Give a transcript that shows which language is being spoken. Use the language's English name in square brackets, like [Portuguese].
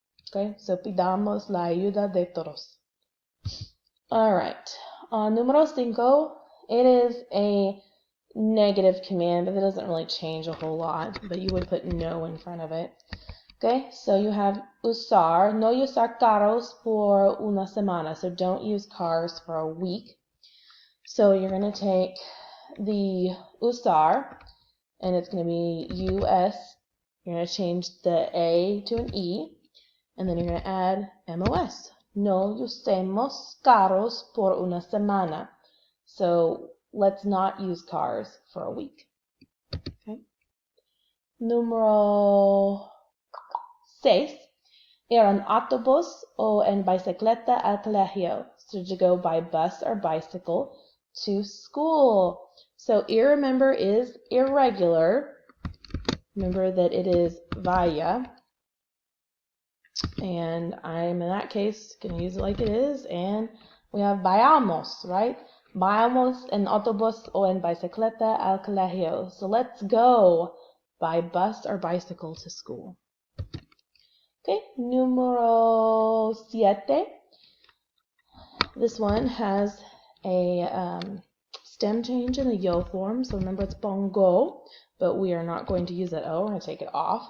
[Spanish] Okay, so pidamos la ayuda de todos. [English] All right, número 5, it is a negative command, but it doesn't really change a whole lot, but you would put no in front of it. Okay, so you have usar, [Spanish] no usar carros por una semana, [English] so don't use cars for a week. So you're going to take the usar, and it's going to be US. You're going to change the A to an E, and then you're going to add MOS. [Spanish] No usemos carros por una semana. [English] So let's not use cars for a week. Okay. Número 6. [Spanish] Ir en autobús o en bicicleta al colegio. [English] So to go by bus or bicycle to school. So ir, remember, is irregular. Remember that it is vaya. And I'm, in that case, going to use it like it is. And we have vayamos, right? [Spanish] Vamos en autobús o en bicicleta al colegio. [English] So let's go by bus or bicycle to school. Okay, número 7. This one has a stem change in the yo form. So remember it's pongo, but we are not going to use that O. We're going to take it off.